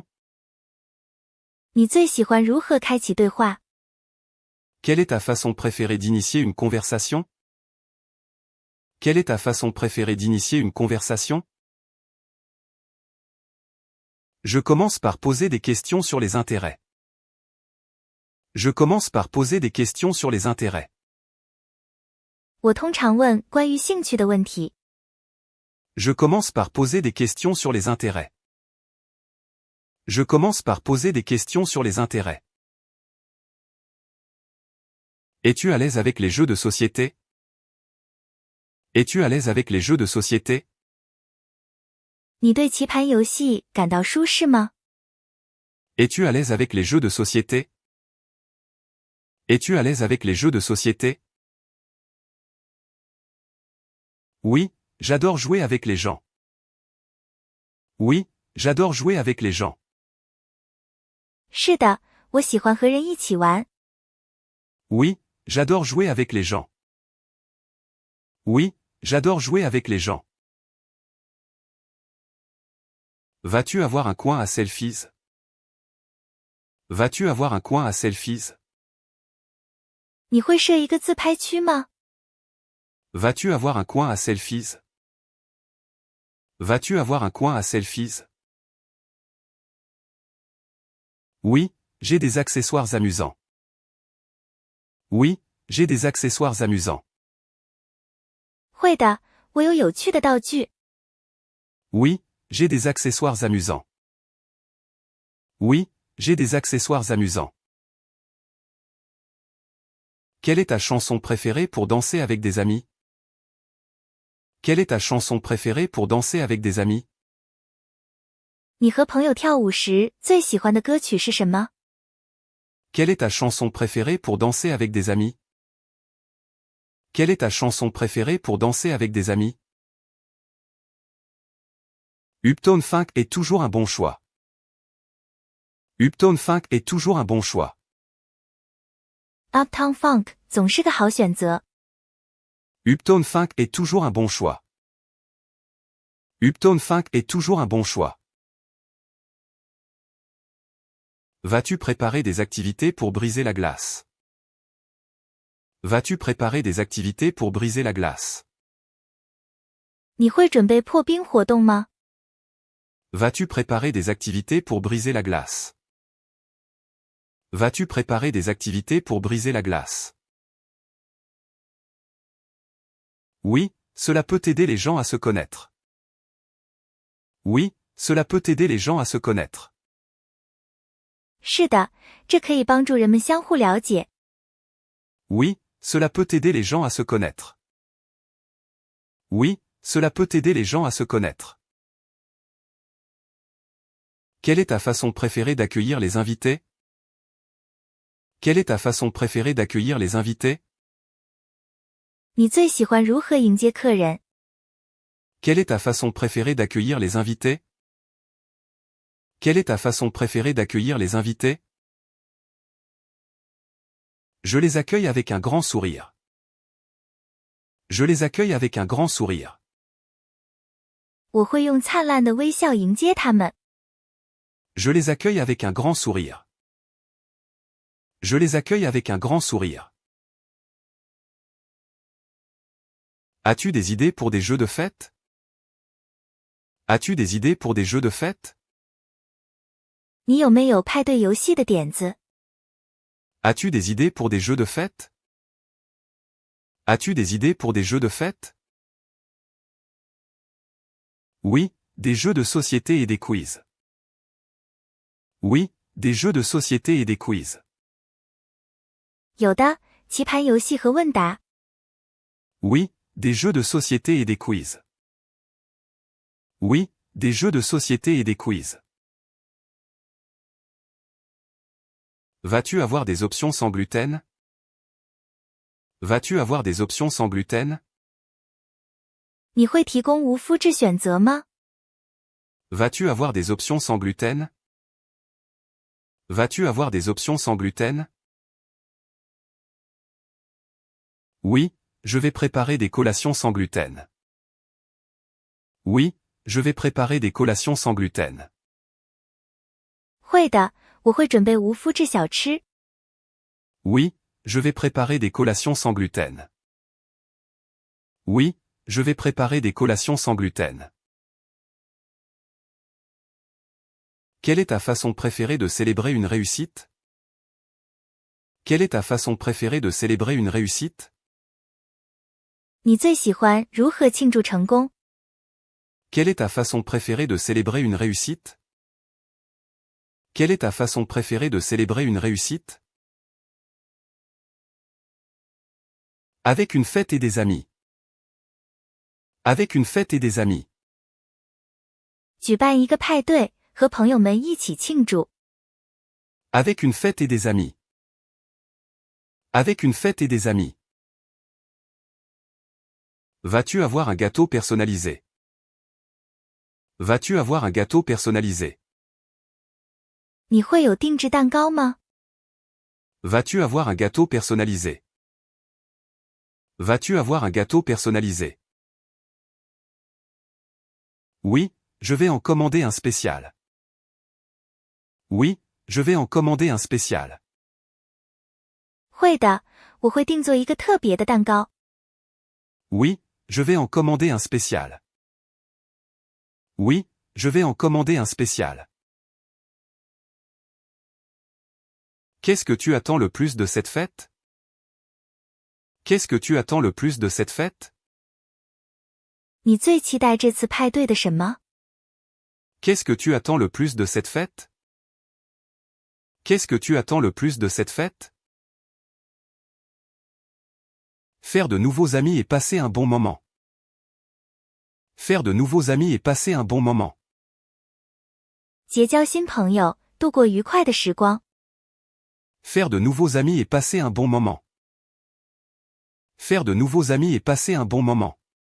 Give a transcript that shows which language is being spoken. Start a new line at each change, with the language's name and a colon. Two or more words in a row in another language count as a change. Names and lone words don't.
Chinese: 你最喜欢如何开启对话？
French: Quelle est ta façon préférée d'initier une conversation? Quelle est ta façon préférée d'initier une conversation? Je commence par poser des questions sur les intérêts. Je commence par poser des questions sur les intérêts.
Chinese: 我通常问关于兴趣的问题。
French: Je commence par poser des questions sur les intérêts. Je commence par poser des questions sur les intérêts. Es-tu à l'aise avec les jeux de société? Es-tu à l'aise avec les jeux de société?
Chinese: 你对棋盘游戏感到舒适吗？
French: Es-tu à l'aise avec les jeux de société? Es-tu à l'aise avec les jeux de société? Oui, j'adore jouer avec les gens. Oui, j'adore jouer avec les gens.
Chinese: 是的，我喜欢和人一起玩。
French: Oui, j'adore jouer avec les gens. Oui, j'adore jouer avec les gens. Vas-tu avoir un coin à selfies? Vas-tu avoir un coin à selfies?
Chinese: 你会设一个自拍区吗？
French: Vas-tu avoir un coin à selfies? Vas-tu avoir un coin à selfies? Oui, j'ai des accessoires amusants. Oui, j'ai des accessoires amusants.
Chinese: 会的，我有有趣的道具。
French: Oui, j'ai des accessoires amusants. Oui, j'ai des accessoires amusants. Quelle est ta chanson préférée pour danser avec des amis? Quelle est ta chanson préférée pour danser avec des amis?
Chinese: 你和朋友跳舞时最喜欢的歌曲是什么？
French: Quelle est ta chanson préférée pour danser avec des amis? Quelle est ta chanson préférée pour danser avec des amis? Uptown Funk est toujours un bon choix. Uptown Funk est toujours un bon choix.
Chinese: Uptown Funk 总是个好选择。
French: Uptown Funk est toujours un bon choix. Uptown Funk est toujours un bon choix. Vas-tu préparer des activités pour briser la glace? Vas-tu préparer des activités pour briser la glace?
Chinese: 你会准备破冰活动吗？
French: Vas-tu préparer des activités pour briser la glace? Vas-tu préparer des activités pour briser la glace? Oui, cela peut aider les gens à se connaître. Oui, cela peut aider les gens à se connaître.
Chinese: 是的，这可以帮助人们相互了解。
French: Oui, cela peut aider les gens à se connaître. Oui, cela peut aider les gens à se connaître. Quelle est ta façon préférée d'accueillir les invités? Quelle est ta façon préférée d'accueillir les invités?
Chinese: 你最喜欢如何迎接客人？
French: Quelle est ta façon préférée d'accueillir les invités? Quelle est ta façon préférée d'accueillir les invités? Je les accueille avec un grand sourire. Je les accueille avec un grand sourire.
Chinese: 我会用灿烂的微笑迎接他们。
French: Je les accueille avec un grand sourire. Je les accueille avec un grand sourire. As-tu des idées pour des jeux de fête? As-tu des idées pour des jeux de fête?
Chinese: 你有没有派对游戏的点子？
French: As-tu des idées pour des jeux de fête? As-tu des idées pour des jeux de fête? Oui, des jeux de société et des quiz. Oui, des jeux de société et des quiz.
Chinese: 有的，棋盘游戏和问答。
French: Oui, des jeux de société et des quiz. Oui, des jeux de société et des quiz. Vas-tu avoir des options sans gluten? Vas-tu avoir des options sans gluten?
Chinese: 你会提供无麸质选择吗？
French: Vas-tu avoir des options sans gluten? Vas-tu avoir des options sans gluten? Oui, je vais préparer des collations sans gluten. Oui, je vais préparer des collations sans gluten.
Chinese: 会的，我会准备无麸质小吃。
French: Oui, je vais préparer des collations sans gluten. Oui, je vais préparer des collations sans gluten. Quelle est ta façon préférée de célébrer une réussite? Quelle est ta façon préférée de célébrer une réussite?
Chinese: 你最喜欢如何庆祝成功？
French: Quelle est ta façon préférée de célébrer une réussite? Quelle est ta façon préférée de célébrer une réussite? Avec une fête et des amis. Avec une fête et des amis.
Chinese: 举办一个派对，和朋友们一起庆祝。
French: Avec une fête et des amis. Avec une fête et des amis. Vas-tu avoir un gâteau personnalisé? Vas-tu avoir un gâteau personnalisé?
Chinese: 你会有定制蛋糕吗？
French: Vas-tu avoir un gâteau personnalisé? Vas-tu avoir un gâteau personnalisé? Oui, je vais en commander un spécial. Oui, je vais en commander un spécial.
Chinese: 会的，我会定做一个特别的蛋糕。
French: Oui, je vais en commander un spécial. Oui, je vais en commander un spécial. Qu'est-ce que tu attends le plus de cette fête? Qu'est-ce que tu attends le plus de cette fête?
Chinese: 你最期待这次派对的什么？
French: Qu'est-ce que tu attends le plus de cette fête? Qu'est-ce que tu attends le plus de cette fête? Faire de nouveaux amis et passer un bon moment. Faire de nouveaux amis et passer un bon moment.
Chinese: 结交新朋友，度过愉快的时光。
French: Faire de nouveaux amis et passer un bon moment. Faire de nouveaux amis et passer un bon moment.